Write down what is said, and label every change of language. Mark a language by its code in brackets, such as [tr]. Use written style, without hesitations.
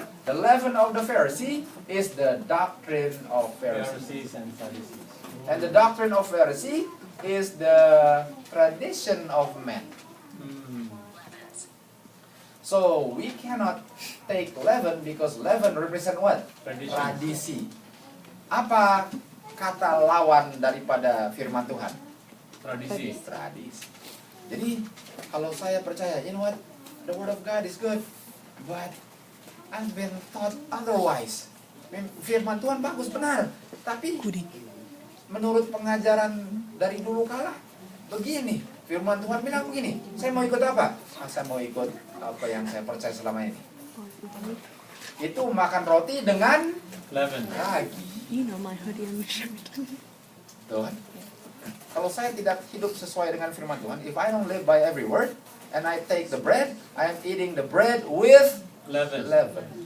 [en] The leaven of the Pharisee is the doctrine of Pharisees. Pharisees and Sadducees. And the doctrine of Pharisee is the tradition of men. So we cannot take leaven because leaven represent what? Tradition. [id] Tradisi. Apa kata lawan daripada firman Tuhan? Tradisi. Tradisi. Jadi kalau saya percaya, [en] you know what? The word of God is good, but I've been taught otherwise. [id] Firman Tuhan bagus, benar. Tapi menurut pengajaran dari dulu kala, begini. Firman Tuhan bilang begini, saya mau ikut apa? Saya mau ikut apa yang saya percaya selama ini. Itu makan roti dengan [en] Leaven. [id] ragi. [en] You know my hoodie and my shirt. Tuhan. [id] Kalau saya tidak hidup sesuai dengan firman Tuhan, [en] if I don't live by every word, and I take the bread, I am eating the bread with Leaven. leaven.